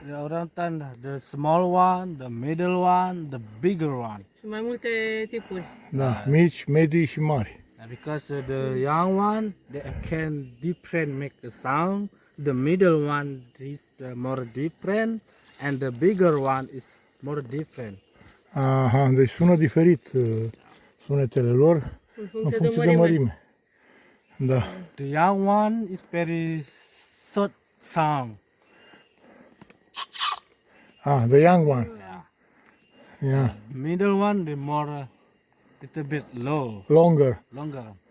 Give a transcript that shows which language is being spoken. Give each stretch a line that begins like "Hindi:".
English: The orangutan, the small one, the middle one, the bigger one.
Romanian: Și mai multe tipuri. Da, mici, medii și mari.
English: Because the young one they can different make a sound. The middle one is more different, and the bigger one is more different.
Romanian: Aha, deci sună diferit sunetele lor În în funcție funcție de mărime. Da.
English: The young one is very short sound. Ah, the young one. Yeah. Middle one the more little bit low, Longer. longer.